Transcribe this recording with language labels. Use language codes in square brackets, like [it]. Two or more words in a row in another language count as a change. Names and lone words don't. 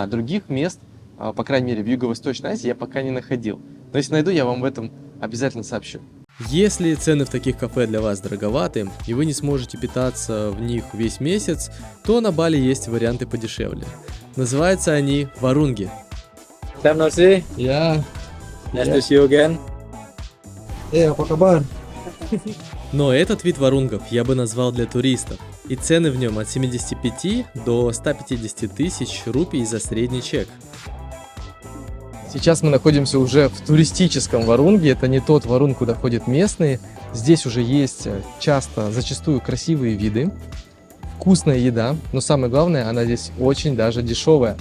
[ru] Других мест, по крайней мере в Юго-Восточной Азии, я пока не находил. Но если найду, я вам об этом обязательно сообщу. Если цены в таких кафе для вас дороговаты, и вы не сможете питаться в них весь месяц, то на Бали есть варианты подешевле. Называются они варунги. [en] Yeah. Nice to see you again. [id] Apa kabar? [ru] Но этот вид варунгов я бы назвал для туристов, и цены в нем от 75 до 150 тысяч рупий за средний чек. Сейчас мы находимся уже в туристическом Варунге. Это не тот Варунг, куда ходят местные. Здесь уже есть зачастую красивые виды, вкусная еда, но самое главное, она здесь очень даже дешевая.